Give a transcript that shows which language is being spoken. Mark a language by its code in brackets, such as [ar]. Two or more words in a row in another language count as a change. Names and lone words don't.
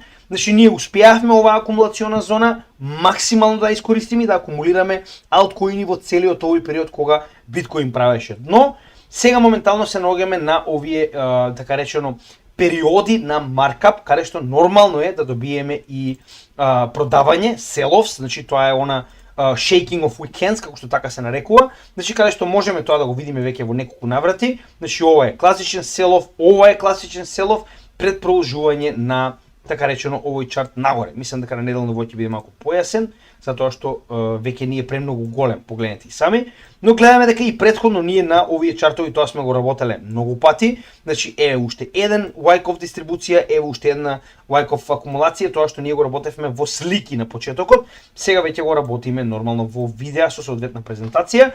[mk] Значи ние успеавме оваа акумулациона зона максимално да искористиме и да акумулираме алткоини во целиот овој период кога биткоин правеше дно. Сега моментално се наоѓаме на овие така речено периоди на маркап, каде што нормално е да добиеме и продавање, sell-offs, значи тоа е она [en] shaking of weekends, [mk] како што така се нарекува, значи каде што можеме тоа да го видиме веќе во неколку наврати. Значи ова е класичен sell-off, ова е класичен sell-off пред продолжување на така речено овој чарт нагоре. Мислам дека на неделно ниво ќе биде малку појасен, затоа што веќе ние премногу голем, погледнете и сами, но гледаме дека и претходно ние на овие чартови тоа сме го работеле многу пати. Значи еве уште еден Wyckoff дистрибуција, еве уште една Wyckoff акумулација, тоа што ние го работевме во слики на почетокот, сега веќе го работиме нормално во видеа со соодветна презентација.